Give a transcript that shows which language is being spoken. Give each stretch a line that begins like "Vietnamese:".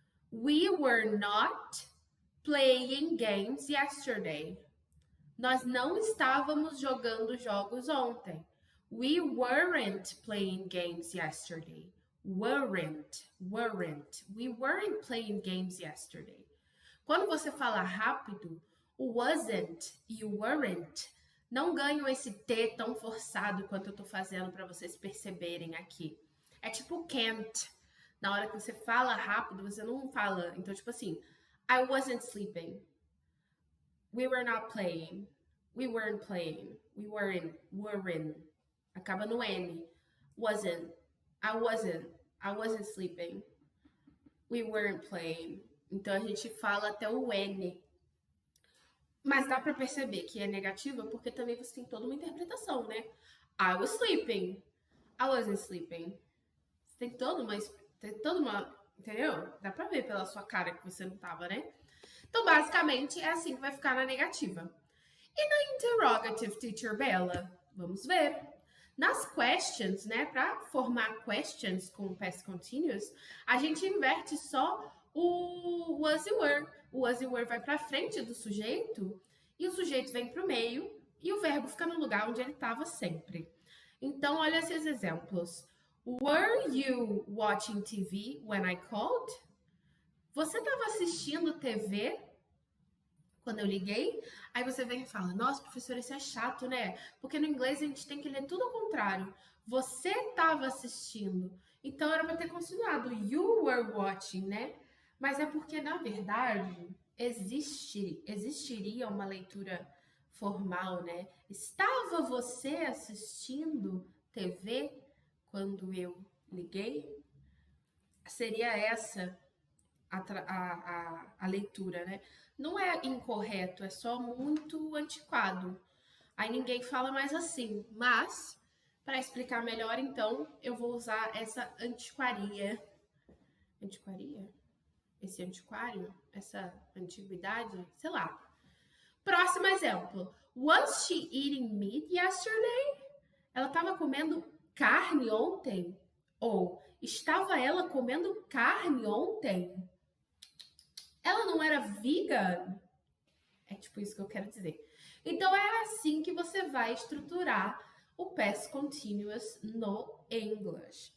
English: We were not playing games yesterday.
Portuguese: Nós não estávamos jogando jogos ontem.
English: We weren't playing games yesterday. Weren't. We weren't playing games yesterday.
Portuguese: Quando você fala rápido, wasn't e weren't não ganham esse T tão forçado quanto eu tô fazendo para vocês perceberem aqui. É tipo can't. Na hora que você fala rápido, você não fala. Então, tipo assim,
English: I wasn't sleeping. We were not playing. We weren't playing. We weren't.
Portuguese: Acaba no N.
English: Wasn't. I wasn't. I wasn't sleeping. We weren't playing.
Portuguese: Então a gente fala até o N. Mas dá pra perceber que é negativa porque também você tem toda uma interpretação, né?
English: I was sleeping. I wasn't sleeping.
Portuguese: Você tem toda uma, entendeu? Dá pra ver pela sua cara que você não tava, né? Então, basicamente, é assim que vai ficar na negativa. E na interrogative, Teacher Bella? Vamos ver. Nas questions, né, para formar questions com past continuous, a gente inverte só o was e were. O was e were vai para frente do sujeito e o sujeito vem para o meio e o verbo fica no lugar onde ele estava sempre. Então, olha esses exemplos.
English: Were you watching TV when I called?
Portuguese: Você estava assistindo TV quando eu liguei? Aí você vem e fala, nossa, professor, isso é chato, né? Porque no inglês a gente tem que ler tudo ao contrário. Você estava assistindo. Então era para ter continuado.
English: You were watching,
Portuguese: né? Mas é porque, na verdade, existiria uma leitura formal, né? Estava você assistindo TV quando eu liguei? Seria essa a leitura, né? Não é incorreto, é só muito antiquado. Aí ninguém fala mais assim. Mas, para explicar melhor, então, eu vou usar essa antiquaria. Antiquaria? Esse antiquário? Essa antiguidade? Sei lá. Próximo exemplo.
English: Was she eating meat yesterday?
Portuguese: Ela estava comendo carne ontem? Ou estava ela comendo carne ontem? Ela não era vegan? É tipo isso que eu quero dizer. Então é assim que você vai estruturar o past continuous no English.